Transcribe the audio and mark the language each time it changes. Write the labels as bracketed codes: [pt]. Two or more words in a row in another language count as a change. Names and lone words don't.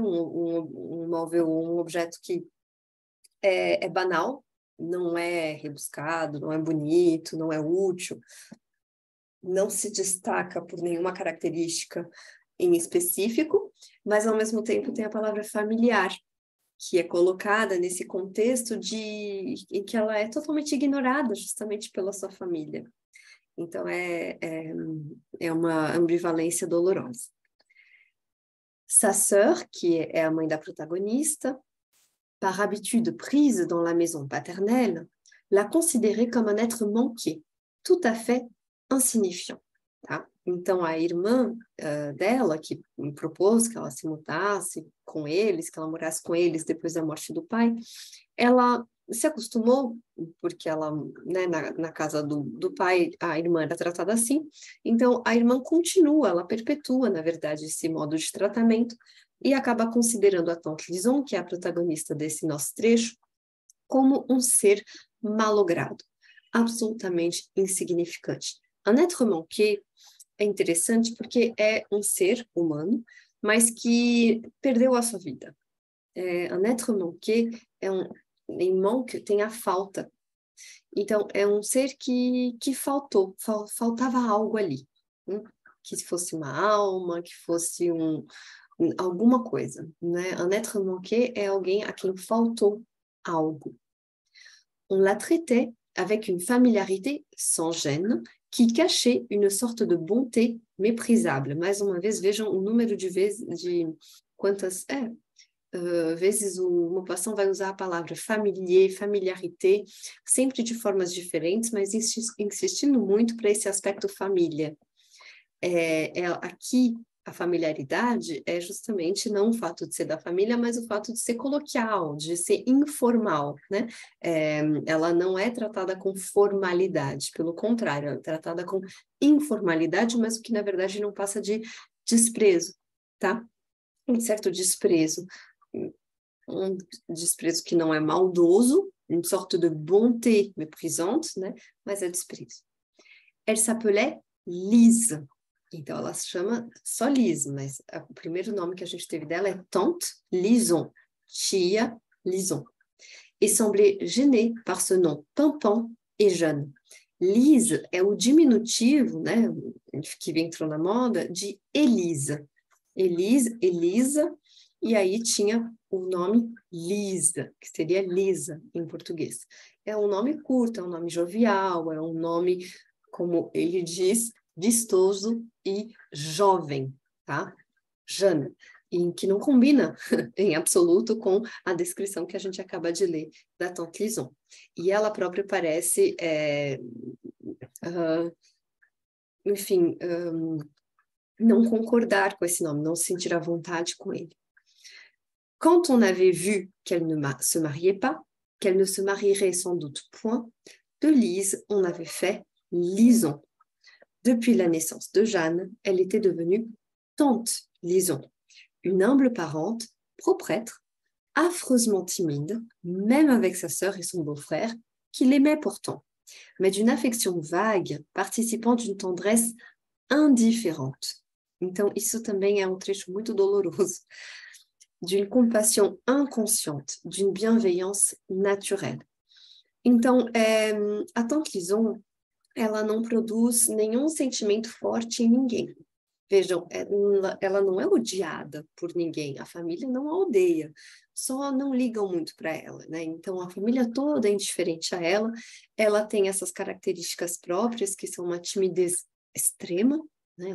[pt] Um móvel ou um objeto que é banal, não é rebuscado, não é bonito, não é útil, não se destaca por nenhuma característica em específico, mas ao mesmo tempo tem a palavra familiar, que é colocada nesse contexto em que ela é totalmente ignorada justamente pela sua família. Então é uma ambivalência dolorosa. [fr] Sa sœur, [pt] que é a mãe da protagonista, [fr] par habitude prise dans la maison paternelle, l'a considérée comme un être manqué, tout à fait insignifiant, [pt] tá? Então, a irmã dela, que me propôs que ela se mudasse com eles, que ela morasse com eles depois da morte do pai, ela se acostumou, porque ela, né, na casa do pai, a irmã era tratada assim, então a irmã continua, ela perpetua, na verdade, esse modo de tratamento, e acaba considerando a Tante Lison, que é a protagonista desse nosso trecho, como um ser malogrado, absolutamente insignificante. [fr] Un être manqué [pt] é interessante porque é um ser humano, mas que perdeu a sua vida. [fr] Un être manqué [pt] em manque tem a falta. Então, é um ser que faltava algo ali. Que fosse uma alma, que fosse alguma coisa, né? [fr] Un être manqué [pt] é alguém a quem faltou algo. [fr] On la traitait avec une familiarité sans gêne, qui cachait une sorte de bonté méprisable. [pt] Mais uma vez, vejam o número de vezes, de quantas vezes o Maupassant vai usar a palavra [fr] familier, familiarité, [pt] sempre de formas diferentes, mas insistindo muito para esse aspecto família. Aqui, a familiaridade é justamente não o fato de ser da família, mas o fato de ser coloquial, de ser informal, né? Ela não é tratada com formalidade, pelo contrário, ela é tratada com informalidade, mas o que na verdade não passa de desprezo, tá? Um certo desprezo, um desprezo que não é maldoso, [fr] une sorte de bonté méprisante, [pt] né? Mas é desprezo. [fr] Elle s'appelait Lise. [pt] Então, ela se chama só Lise, mas o primeiro nome que a gente teve dela é Tante Lison, tia Lison. [fr] Et semblait gênée par ce nom pimpant et jeune. [pt] Lise é o diminutivo, né, que entrou na moda, de Elisa. Elisa, e aí tinha o nome Lisa, que seria Lisa em português. É um nome curto, é um nome jovial, é um nome, como ele diz, vistoso e jovem, tá? Jeune, e que não combina em absoluto com a descrição que a gente acaba de ler da Tante Lison. E ela própria parece, não concordar com esse nome, não se sentir à vontade com ele. [fr] Quand on avait vu qu'elle ne se mariait pas, qu'elle ne se marierait sans doute point, de Lise, on avait fait Lison. Depuis la naissance de Jeanne, elle était devenue Tante Lison, une humble parente, proprêtre, affreusement timide, même avec sa sœur et son beau-frère, qui l'aimaient pourtant, mais d'une affection vague, participant d'une tendresse indifférente. [pt] Então, isso também é um trecho muito doloroso. [fr] D'une compassion inconsciente, d'une bienveillance naturelle. [pt] Então, a Tante Lison, ela não produz nenhum sentimento forte em ninguém. Vejam, ela não é odiada por ninguém, a família não a odeia, só não ligam muito para ela, né? Então, a família toda é indiferente a ela, ela tem essas características próprias, que são uma timidez extrema, né?